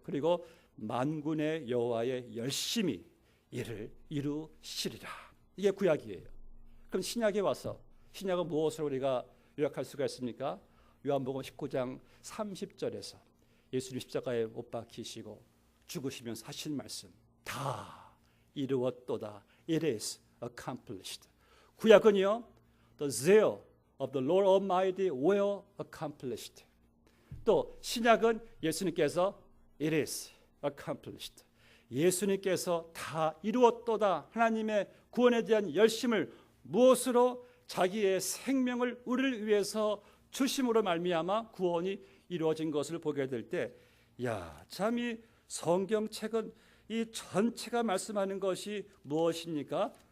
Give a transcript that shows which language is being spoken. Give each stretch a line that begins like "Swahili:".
Korean: 그리고 만군의 여호와의 열심히 이를 이루시리라. 이게 구약이에요. 그럼 신약에 와서 신약은 무엇을 우리가 요약할 수가 있습니까? 요한복음 19장 30절에서 예수님 십자가에 못 박히시고 죽으시면서 하신 말씀 다 이루었도다.
English: It is accomplished.
Korean: 구약은요
English: The zeal of the Lord Almighty will accomplished.
Korean: 또 신약은 예수님께서
English: It is accomplished.
Korean: 예수님께서 다 이루었도다. 하나님의 구원에 대한 열심을 무엇으로? 자기의 생명을 우리를 위해서 주심으로 말미암아 구원이 이루어진 것을 보게 될 때, 야, 참 이 성경책은 이 전체가 말씀하는 것이 무엇입니까?